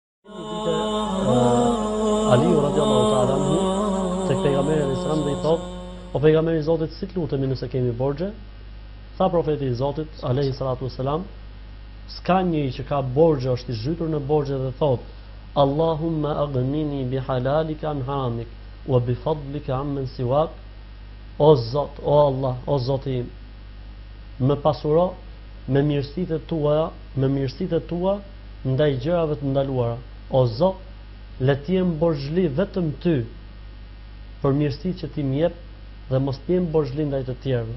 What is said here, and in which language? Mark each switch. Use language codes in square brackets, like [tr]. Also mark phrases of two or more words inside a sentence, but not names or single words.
[sq] Aliu [ar] رضي الله تعالى عنه [sq] tek pejgamberi [ar] عليه السلام [sq] dhe i thot: "O pejgamberi i Zotit, si lutemi nëse kemi borxhe?" Tha profeti i Zotit [ar] عليه الصلاة والسلام: [sq] "S'ka njëri që ka borxhe, është i zhytur në borxhe dhe thot: [ar] اللهم أغنني بحلالك عن حرامك وبفضلك عمن سواك." [sq] O Zot, o Allah, o Zoti im, më pasuro me mirësitë tua ndaj gjërave të ndaluara. O Zot, le të jem borxhli vetëm ty për mirësitë që ti më jep dhe mos të jem borxhli ndaj të tjerëve.